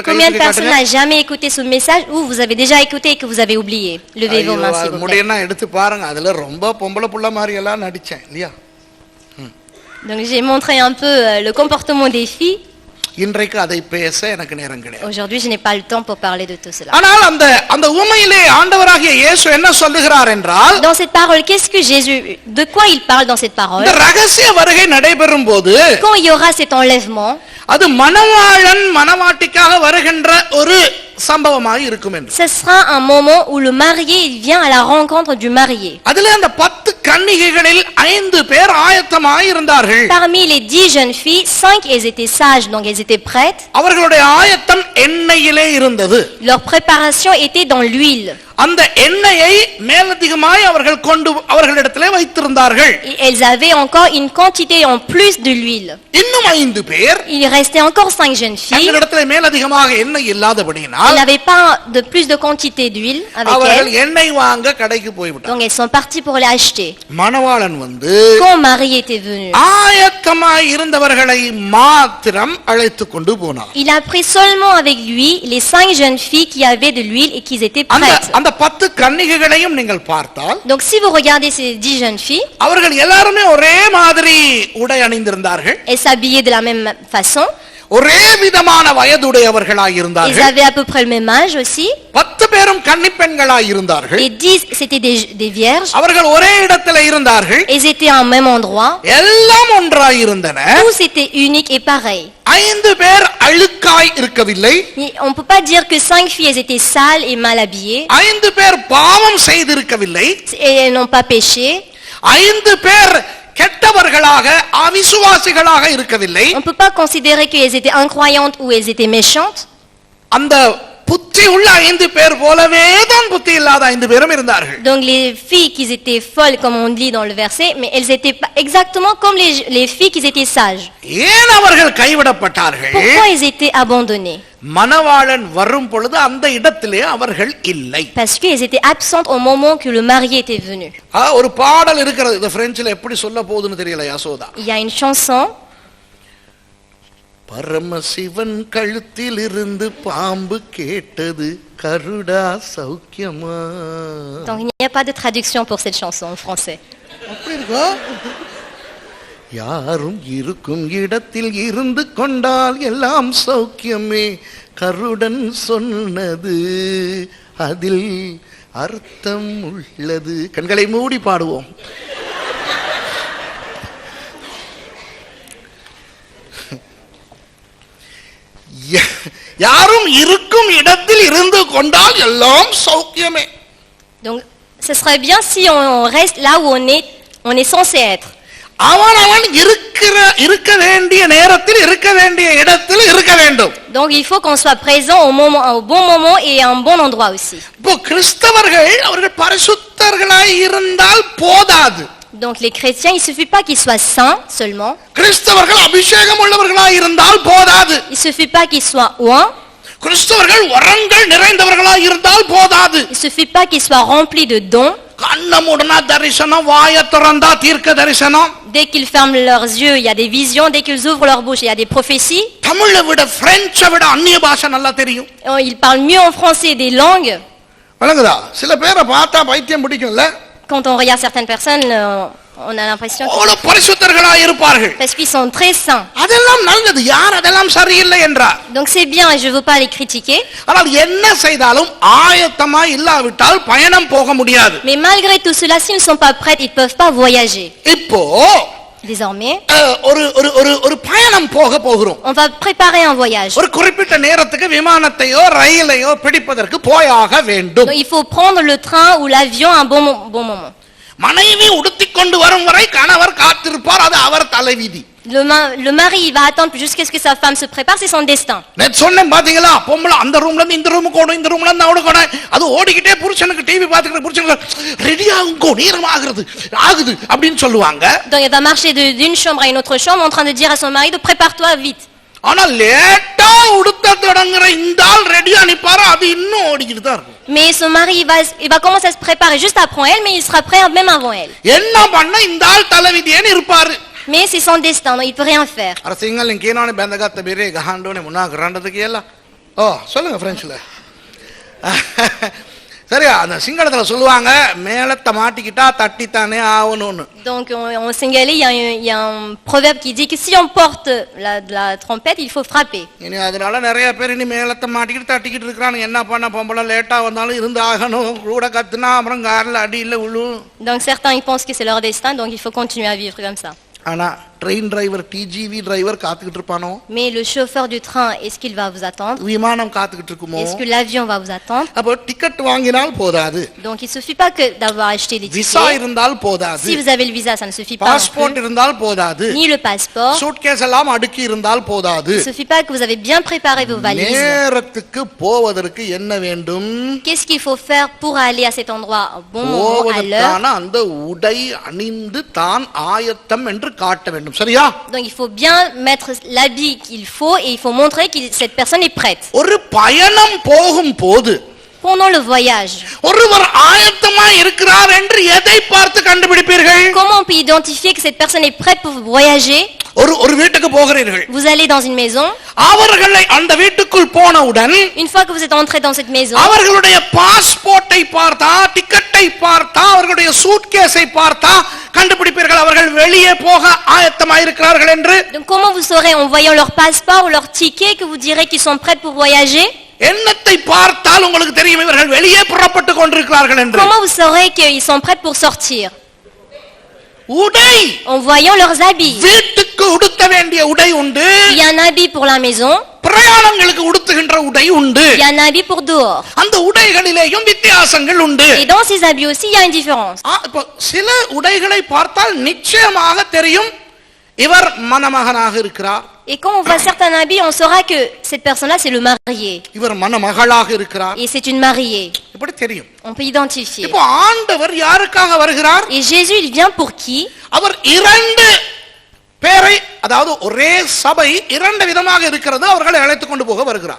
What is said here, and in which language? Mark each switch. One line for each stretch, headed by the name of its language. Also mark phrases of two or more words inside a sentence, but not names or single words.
French: Combien de personnes n'ont jamais écouté ce message ou vous avez déjà écouté et que vous avez oublié? Levez vos mains s'il vous plaît.
Tamil: முடியனா எடுத்து பாருங்க. அதுல ரொம்ப பொம்பளை புள்ள மாதிரி எல்லாம் நடிச்சேன் இல்லையா?
French: Donc j'ai montré un peu le comportement des filles.
Tamil: இன்றைக்கு அதை பேச எனக்கு நேரம் கிடையாது.
French: Aujourd'hui je n'ai pas le temps pour parler de tout cela.
Tamil: ஆனால் அந்த உவமையிலே ஆண்டவராகிய இயேசு என்ன சொல்லுகிறார் என்றால்,
French: Dans cette parole, qu'est-ce que Jésus, de quoi il parle dans cette parole?
Tamil: இந்த ரகசிய வருகை நடைபெறும் போது
French: Quand il y aura cet enlèvement,
Tamil: அது மணவாளன் மணவாட்டிக்காக வருகின்ற ஒரு சம்பவமாக இருக்கும் என்று.
French: ce sera un moment où le marié il vient à la rencontre du marié.
Tamil: அதிலே அந்த 10 கன்னிகைகளில் 5 பேர் ஆயத்தமாய் இருந்தார்கள்.
French: Parmi les 10 jeunes filles, 5 elles étaient sages, donc elles étaient prêtes.
Tamil: அவர்களுடைய ஆயத்தம் எண்ணெயிலே இருந்தது.
French: Leur préparation était dans l'huile.
Tamil: அந்த எண்ணெயை மேலதிகமாய் அவர்களிடத்திலே வைத்திருந்தார்கள்.
French: Et elles avaient encore une quantité en plus de l'huile.
Tamil: இன்னும் 5 பேர்
French: Il restait encore 5 jeunes filles.
Tamil: அவர்களிடத்திலே மேலதிகமாக எண்ணெய்
French: Elles
Tamil: இல்லாதபடியினால்
French: n'avaient pas de plus de quantité d'huile avec
Tamil: அவர்கள்
French: elles.
Tamil: எண்ணெய் வாங்க கடைக்கு போய்விட்டார்கள்.
French: Donc elles sont parties pour les acheter.
Tamil: மணவாளன் வந்து
French: quand Marie était venue,
Tamil: ஆயத்தமாய் இருந்தவர்களை மாத்திரம் அழைத்து கொண்டு போனார்.
French: il a pris seulement avec lui les 5 jeunes filles qui avaient de l'huile et qui étaient prêtes.
Tamil: அந்த 10 கன்னிகைகளையும் நீங்கள் பார்த்தால்,
French: Donc si vous regardez ces 10 jeunes filles,
Tamil: அவர்கள் எல்லாருமே ஒரே மாதிரி உடை அணிந்திருந்தார்கள்.
French: elles s'habillaient de la même façon.
Tamil: ஒரே விதமான வயதுடையவர்களாய்
French: Ils
Tamil: இருந்தார்கள்.
French: avaient à peu près le même âge aussi.
Tamil: 10 பேரும் கன்னிப்பெண்களாய் இருந்தார்கள்.
French: Les 10, c'était des vierges.
Tamil: அவர்கள் ஒரே இடத்துல இருந்தார்கள்.
French: Ils étaient en même endroit.
Tamil: எல்லாம் ஒன்றாய் இருந்தன.
French: Tous étaient uniques et pareils.
Tamil: 5 பேர் அழுக்காய் இருக்கவில்லை.
French: On ne peut pas dire que 5 filles elles étaient sales et mal habillées.
Tamil: 5 பேர் பாவம் செய்திருக்கவில்லை.
French: Et elles n'ont pas péché.
Tamil: 5 பேர் கெட்டவர்களாக அவிசுவாசிகளாக இருக்கவில்லை.
French: On ne peut pas considérer qu'elles étaient incroyantes ou elles étaient méchantes.
Tamil: அந்த புத்தி உள்ள 5 பேர் போலவே தான் புத்தி இல்லாத 5 பேரும் இருந்தார்கள்.
French: Donc les filles qui étaient folles comme on lit dans le verset, mais elles étaient pas exactement comme les filles qui étaient sages.
Tamil: ஏன் அவர்கள் கைவிடப்பட்டார்கள்?
French: Pourquoi elles étaient abandonnées?
Tamil: மணவாளன் வரும் பொழுது அந்த இடத்திலே அவர்கள் இல்லை.
French: Parce qu'elles étaient absentes au moment que le marié était venu.
Tamil: ஒரு பாடல் இருக்கிறது. இந்த பிரெஞ்சில எப்படி சொல்ல போகுதுன்னு தெரியல யசோதா.
French: Il y a une chanson.
Tamil: பரமசிவன் கழுத்தில் இருந்து பாம்பு கேட்டது கருடா சௌக்கியமா.
French: Donc il n'y a pas de traduction pour cette chanson en français.
Tamil: அப்படி இருக்கா? யாரும் இருக்கும் இடத்தில் இருந்து கொண்டால் எல்லாம் சௌக்கியமே, கருடன் சொன்னது அதில் அர்த்தம் உள்ளது. கண்களை மூடி பாடுவோம். யாரும் இருக்கும் இடத்தில் இருந்து கொண்டால் எல்லாம் சௌக்கியமே.
French: Donc ce serait bien si on reste là où on est censé être.
Tamil: அவன் இருக்க வேண்டிய நேரத்தில் இருக்க வேண்டிய இடத்தில் இருக்க வேண்டும்.
French: Donc il faut qu'on soit présent au bon moment et à un bon endroit aussi.
Tamil: இப்போ கிறிஸ்தவர்கள் அவர்கள் பரிசுத்தர்களாய் இருந்தால் போதாது.
French: Donc les chrétiens, il suffit pas qu'ils soient saints seulement.
Tamil: கிறிஸ்தவர்கள் அபிஷேகம் உள்ளவர்களாய் இருந்தால் போதாது.
French: Il suffit pas qu'ils soient oints.
Tamil: கிறிஸ்தவர்கள் வரங்கள் நிறைந்தவர்களாய் இருந்தால் போதாது.
French: Il suffit pas qu'ils soient remplis de dons.
Tamil: கண்ணமுடனா தரிசனம், வாயை திறந்தா தீர்க்க தரிசனம்.
French: Dès qu'ils ferment leurs yeux, il y a des visions. Dès qu'ils ouvrent leur bouche, il y a des prophéties.
Tamil: தமிழை விட பிரெஞ்சை விட அந்நிய பாஷை நல்லா தெரியும்.
French: Ils parlent mieux en français des langues.
Tamil: வழங்குதா? சில பேரை பார்த்தா பைத்தியம் பிடிக்கும்ல.
French: Quand on regarde certaines personnes, on a l'impression
Tamil: அவ்வளவு பரிசுத்தர்களாய் இருப்பார்கள்.
French: parce qu'ils sont très saints.
Tamil: அதெல்லாம் நல்லது. யார் அதெல்லாம் சரியில்லை என்றார்?
French: Donc c'est bien et je veux pas les critiquer.
Tamil: ஆனால் என்ன செய்தாலும் ஆயத்தமாய் இல்லாவிட்டால் பயணம் போக முடியாது.
French: Mais malgré tout cela, s'ils ne sont pas prêts, ils peuvent pas voyager.
Tamil: இப்போ
French: Désormais,
Tamil: ஒரு பயணம் போகிறோம்.
French: on va préparer un voyage.
Tamil: ஒரு குறிப்பிட்ட நேரத்துக்கு விமானத்தையோ ரயிலையோ பிடிப்பதற்கு போயாக வேண்டும்.
French: Donc il faut prendre le train ou l'avion à un bon moment.
Tamil: மனைவி உடுத்திக்கொண்டு வரும் வரை கணவர் காத்திருப்பார். அது அவர் தலைவிதி.
French: Le mari il va attendre jusqu'à ce que sa femme se prépare, c'est son destin.
Tamil: நேத்து சொன்னேன் பாத்தீங்களா? பொம்பளை அந்த ரூம்ல இருந்து இந்த ரூமுக்கு ஓடும், இந்த ரூம்ல இருந்து அவனுக்கு ஓடும். அது ஓடிக்கிட்டே புருஷனுக்கு டிவி பாத்துக்கிட்டு புருஷனுக்கு ரெடி ஆகுங்கோ, நேரம் ஆகுது அப்படின்னு சொல்லுவாங்க.
French: Donc elle va marcher d'une chambre à une autre chambre en train de dire à son mari de prépare-toi vite.
Tamil: ஆனா லேட்டா உடுத்த தொடங்குற இந்த ஆள் ரெடியா நிப்பாரு. அது இன்னும் ஓடிக்கிட்டு தான் இருக்கும்.
French: Mais son mari il va commencer à se préparer juste après elle, mais il sera prêt même avant elle.
Tamil: என்ன பண்ண இந்த ஆள் தலைவிதியேன்னு இருப்பாரு.
French: Mais c'est son destin, donc il peut rien faire.
Sinhala: අර සිංහලෙන් කියනවනේ බැඳගත්ත බෙරේ ගහන්න ඕනේ මොනවා කරන්නද කියලා.
Tamil: சொல்லுங்க பிரெஞ்சுல. சரியா? அந்த சிங்களத்துல சொல்லுவாங்க மேலத்தை மாட்டிக்கிட்டா தட்டித்தானே ஆவணும்னு.
French: Donc en singalais il y a un proverbe qui dit que si on porte la trompette, il faut frapper.
Tamil: இனி அதனால நிறைய பேர் இனி மேலத்தை மாட்டிக்கிட்டு தட்டிக்கிட்டு இருக்காங்க. என்ன பண்ண பொம்பளை லேட்டா வந்தாலும் இருந்து ஆகணும். கூட கத்துனா அப்புறம் கார்ல அடியில விழும்.
French: Donc certains ils pensent que c'est leur destin, donc il faut continuer à vivre comme ça.
Tamil: ஆனா
English: train driver
Tamil: டிஜிவி டிரைவர் காத்துக்கிட்டு இருப்பானோ?
French: Mais le chauffeur du train, est-ce qu'il va vous attendre?
Tamil: விமானம் காத்துக்கிட்டு இருக்குமோ?
French: Est-ce que l'avion va vous attendre?
Tamil: அப்போ டிக்கெட் வாங்கினால் போதாது.
French: Donc il suffit pas que d'avoir acheté les
Tamil: விசா
French: tickets.
Tamil: இருந்தால் போதாது.
French: Si vous avez le visa, ça ne suffit pas.
Tamil: பாஸ்போர்ட் இருந்தால் போதாது.
French: Ni le passeport.
Tamil: சூட்கேஸ் எல்லாம் அடுக்கி இருந்தால் போதாது.
French: Il suffit pas que vous avez bien préparé vos valises.
Tamil: நேரத்துக்கு போவதற்கு என்ன வேண்டும்?
French: Qu'est-ce qu'il faut faire pour aller à cet endroit au bon moment, à l'heure?
Tamil: போவதற்கான அந்த உடை அணிந்து தான் ஆயத்தம் என்று காட்ட வேண்டும். சரியா?
French: Donc il faut bien mettre l'habit qu'il faut et il faut montrer que cette personne est prête.
Tamil: ஒரு பயணம் போகும் போது
French: pendant le voyage.
Tamil: ஒருவர் ஆயத்தமாய் இருக்கிறார் என்று எதை பார்த்து கண்டுபிடிப்பீர்கள்?
French: Comment on peut identifier que cette personne est prête pour voyager?
Tamil: ஒரு வீட்டுக்கு போகிறீர்கள்.
French: Vous allez dans une maison.
Tamil: அவர்களை அந்த வீட்டுக்குள் போனவுடன்
French: Une fois que vous êtes entré dans cette maison,
Tamil: அவர்களுடைய பாஸ்போர்ட்டை பார்த்தா, டிக்கெட்டை பார்த்தா, அவர்களுடைய சூட்கேஸை பார்த்தா கண்டுபிடிப்பீர்கள் அவர்கள் வெளியே போக ஆயத்தமாய் இருக்கிறார்கள் என்று.
French: donc comment vous saurez en voyant leur passeport ou leur ticket que vous direz qu'ils sont prêts pour voyager?
Tamil: எண்ணத்தை பார்த்தால் உங்களுக்கு தெரியும் இவர்கள் வெளியே புறப்பட்டு கொண்டிருக்கிறார்கள் என்று.
French: Comment vous saurez qu'ils sont prêts pour sortir?
Tamil: உடை,
French: En voyant leurs habits.
Tamil: வீட்டுக்கு உடுத்த வேண்டிய உடை உண்டு,
French: Il y a un habit pour la maison,
Tamil: பிரயாணங்களுக்கு உடுத்துகின்ற உடை உண்டு.
French: il y a un habit pour dehors.
Tamil: அந்த உடைகளிலேயும் வித்தியாசங்கள் உண்டு.
French: Et dans ces habits aussi, il y a une différence.
Tamil: இப்போ சில உடைகளை பார்த்தால் நிச்சயமாக தெரியும் இவர் மணமகனாக இருக்கிறார்,
French: Et quand on voit certains habits, on saura que cette personne-là, c'est le marié.
Tamil: இவர் மணமகளாக இருக்கிறார்,
French: Et c'est une mariée.
Tamil: இப்படி தெரியும்.
French: On peut identifier.
Tamil: இப்போ ஆண்டவர் யாருக்காக வருகிறார்?
French: Et Jésus, il vient pour qui?
Tamil: அவர் இரண்டு பேரை, அதாவது ஒரே சபை இரண்டு விதமாக இருக்கிறது, அவர்களை அழைத்துக் கொண்டு போக வருகிறார்.